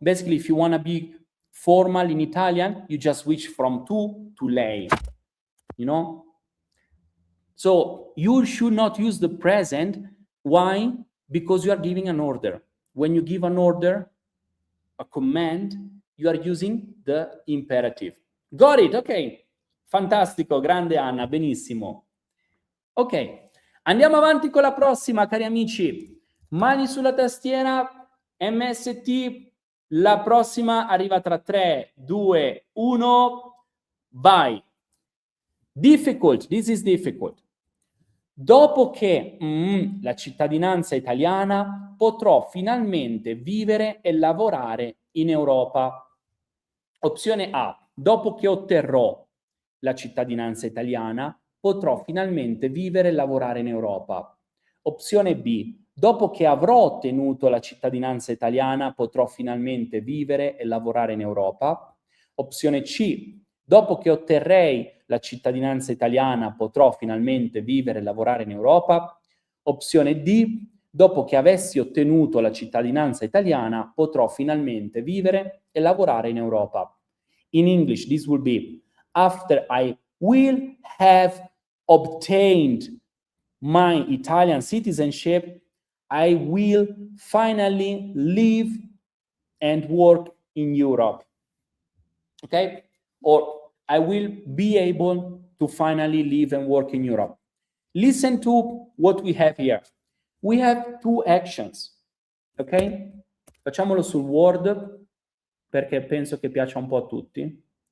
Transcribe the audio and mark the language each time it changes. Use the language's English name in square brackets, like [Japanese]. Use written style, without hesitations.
[English] Basically, if you want to be formal in Italian, you just switch from tu to lei, you know? So you should not use the present. Why? Because you are giving an order. When you give an order, a command, you are using the imperative. Got it? Ok. [Italian] Fantastico, grande Anna, benissimo. Ok, andiamo avanti con la prossima, cari amici. Mani sulla tastiera, MST, la prossima arriva tra 3, 2, 1, vai. [English] Difficult, this is difficult. [Italian] Dopo che la cittadinanza italiana potrò finalmente vivere e lavorare in Europa. Opzione A, dopo che otterrò la cittadinanza italiana, potrò finalmente vivere e lavorare in Europa. Opzione B, dopo che avrò ottenuto la cittadinanza italiana, potrò finalmente vivere e lavorare in Europa. Opzione C, dopo che otterrei la cittadinanza italiana, potrò finalmente vivere e lavorare in Europa. Opzione D, dopo che avessi ottenuto la cittadinanza italiana, potrò finalmente vivere e lavorare in Europa. [English] In English, this will be, after I will have obtained my Italian citizenship, I will finally live and work in Europe. Okay? Or I will be able to finally live and work in Europe. Listen to what we have here. We have two actions. Ok? [Italian] Facciamolo sul Word perché penso che piaccia un po' a tutti.